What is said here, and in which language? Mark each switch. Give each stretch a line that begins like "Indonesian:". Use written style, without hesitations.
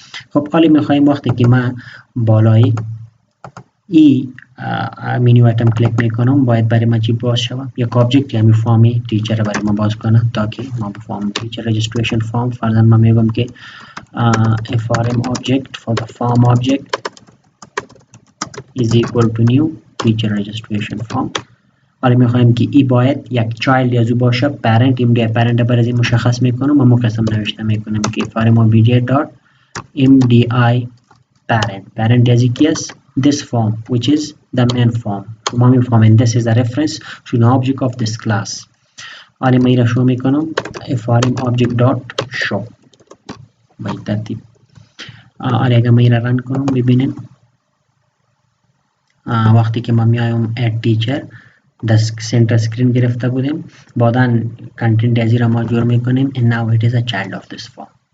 Persian: خب حالا میخوایم وقتی که من بالای ای منیو آیتم کلیک میکنم باید برای ما چی باز شود؟ یک آبجکت یعنی فارمی تیچر برای ما باز کنه تا که ما به فارم تیچر رجستریشن فارم فرضاً ما میگم که
English: FRM object for the form object is equal to new teacher registration form.
Persian: حالا میخوایم که ای باید یک چایلد از او باشه، پرنت MDI پرنت برای این مشخص میکنم و مقسم نوشته میکنم که
English: FRM object dot MDI parent as it is this form which is the main form and this is the reference to the object of this class.
Persian: حالا من را شو میکنم
English: FRM object dot show
Persian: به این ترتیب. حالا اگر من را رن کنم ببینیم وقتی که ما میایم اد تیچر در سنتر سکرین گرفته بودیم بعدا کنتنت از را ما جور میکنیم
English: and now it is a child of this form.